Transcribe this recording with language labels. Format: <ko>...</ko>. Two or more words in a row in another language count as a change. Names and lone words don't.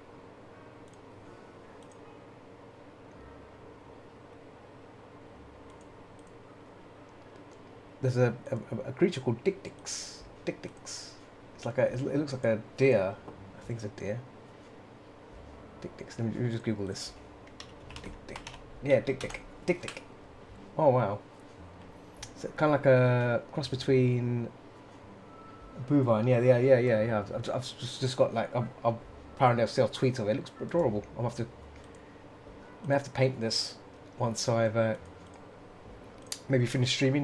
<en>There's a creature called Dik-Diks. Dik-Diks. It's like it looks like a deer. I think it's a deer. Dik-Diks. Let me just Google this. Dik-Dik. Yeah, Dik-Dik. Dik-Dik. Oh wow. It's kind of like a cross between bovine. Yeah. I've just got like apparently I've seen tweets of it. It looks adorable. I may have to paint this once I've maybe finish streaming.</en>